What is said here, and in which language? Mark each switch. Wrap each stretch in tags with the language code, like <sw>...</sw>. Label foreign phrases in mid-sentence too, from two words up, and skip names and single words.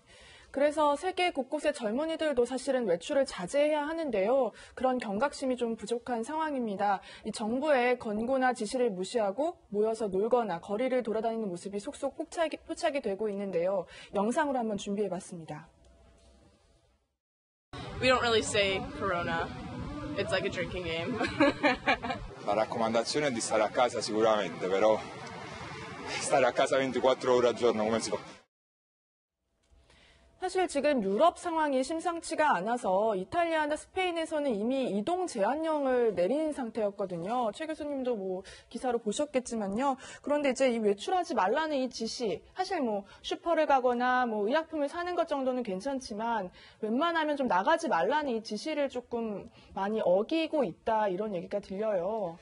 <ko>그래서 세계 곳곳의 젊은이들도 사실은 외출을 자제해야 하는데요. 그런 경각심이 좀 부족한 상황입니다. 이 정부의 권고나 지시를 무시하고 모여서 놀거나 거리를 돌아다니는 모습이 속속 포착이 되고 있는데요. 영상으로 한번 준비해봤습니다.</ko> <en>We don't really say Corona. It's like a drinking game.</en> <it>La raccomandazione è di stare a casa sicuramente, però stare a casa 24 ore al giorno come si fa?</it> <ko>사실 지금 유럽 상황이 심상치가 않아서 이탈리아나 스페인에서는 이미 이동 제한령을 내린 상태였거든요. 최 교수님도 기사로 보셨겠지만요. 그런데 이제 이 외출하지 말라는 이 지시, 사실 슈퍼를 가거나 의약품을 사는 것 정도는 괜찮지만 웬만하면 좀 나가지 말라는 이 지시를 조금 많이 어기고 있다 이런 얘기가 들려요.</ko>